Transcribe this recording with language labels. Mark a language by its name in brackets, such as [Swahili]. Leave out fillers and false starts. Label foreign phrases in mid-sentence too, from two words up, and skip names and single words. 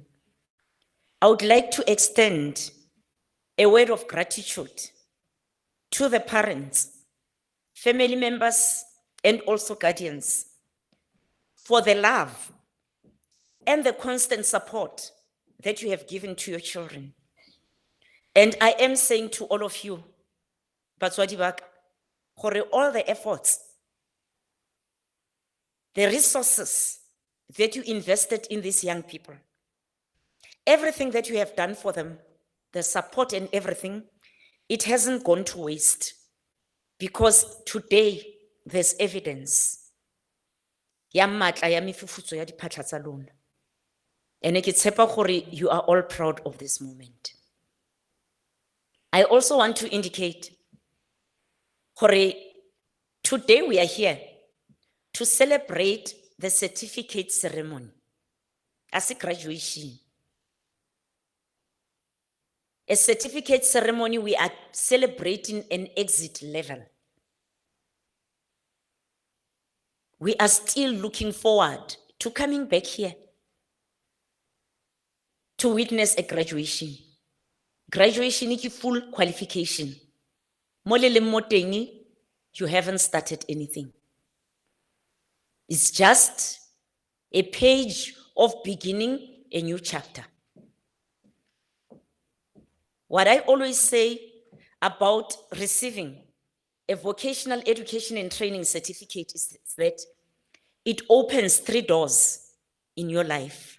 [English] I would like to extend a word of gratitude to the parents, family members, and also guardians for the love and the constant support that you have given to your children. And I am saying to all of you, [Tswana] batswadi ba ka, gore [English] all the efforts, the resources that you invested in these young people, everything that you have done for them, the support and everything, it hasn't gone to waste, because today there's evidence. [Tswana] ya matla ya mefufutso ya diphatla tsa lona. Ene ke tshepa gore [English] you are all proud of this moment. I also want to indicate gore today we are here to celebrate the certificate ceremony as a graduation. A certificate ceremony, we are celebrating an exit level. We are still looking forward to coming back here to witness a graduation. Graduation is full qualification. [Tswana] Mo le leng mo teng, [English] you haven't started anything. It's just a page of beginning a new chapter. What I always say about receiving a vocational education and training certificate is that it opens 3 doors in your life.